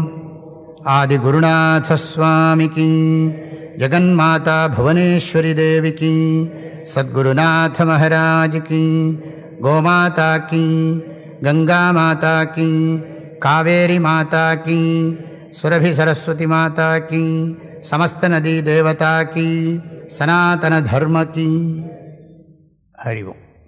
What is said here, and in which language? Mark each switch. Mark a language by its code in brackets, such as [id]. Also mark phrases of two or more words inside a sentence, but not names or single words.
[hi] आदिगुरुनाथ स्वामी की, जगन्माता भुवनेश्वरी देवी की, सद्गुरुनाथ महाराज की, गोमाता की, गंगा माता की, कावेरी माता की, सुरभि सरस्वती माता की, समस्त नदी देवता की, सनातन धर्म की. हरि ओम.